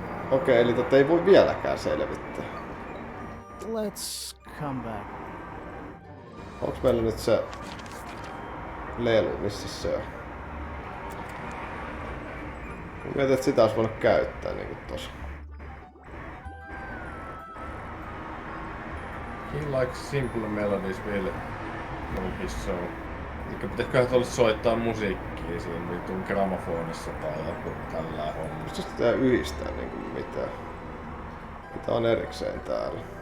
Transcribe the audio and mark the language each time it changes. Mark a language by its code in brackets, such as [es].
[fi] Okei, eli ei voi vieläkään selvittää. [en] Let's come back. [fi] Onks meillä nyt se lelu, missä se on? Mietin, että sitä olisi voinut käyttää niinku tossa. [en] He likes simple melodies will move his soul. [fi] Elikkä pitäisiköhän tuolla soittaa musiikkia siinä vitun gramofonissa tai joku tällä hommalla. Mistä sitä pitää yhdistää niinku mitään? Mitä on erikseen täällä?